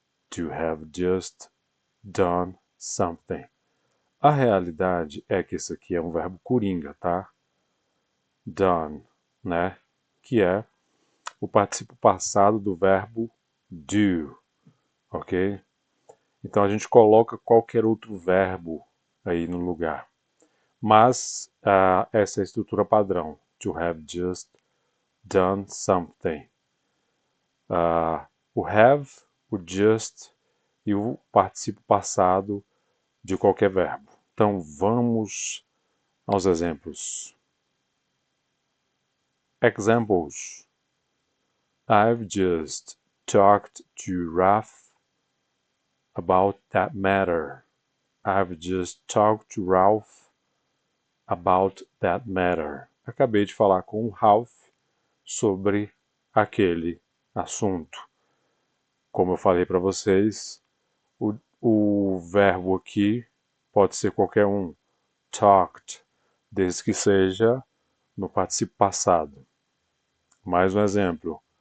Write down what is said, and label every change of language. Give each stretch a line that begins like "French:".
English: To have just done something.
Portuguese: A realidade é que esse aqui é um verbo coringa, tá? Done, né? Que é o participo passado do verbo do, ok? Então a gente coloca qualquer outro verbo aí no lugar. Mas essa é a estrutura padrão.
English: To have just done something.
Portuguese: O have, o just e o participo passado de qualquer verbo. Então vamos aos exemplos.
English: Examples. I've just talked to Ralph about that matter. I've just talked to Ralph about that matter.
Portuguese: Acabei de falar com o Ralph sobre aquele assunto. Como eu falei para vocês, o verbo aqui pode ser qualquer um. Talked, desde que seja no participio passado. Mais um exemplo.